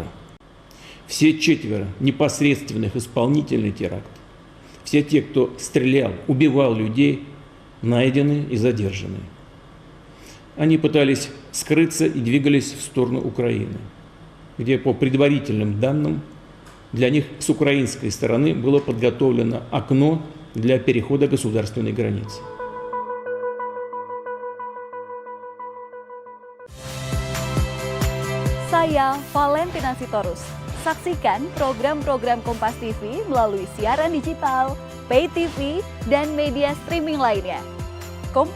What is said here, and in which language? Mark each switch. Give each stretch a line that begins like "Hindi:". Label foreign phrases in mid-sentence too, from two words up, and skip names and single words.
Russian: Все 4 непосредственных исполнителей теракта, все те, кто стрелял, убивал людей, найдены и задержаны. Они пытались скрыться и двигались в сторону Украины, где по предварительным данным для них с украинской стороны было подготовлено окно для перехода государственной границы.
Indonesian: Saya Valentina Sitorus. Saksikan program-program Kompas TV melalui siaran digital, pay TV, dan media streaming lainnya.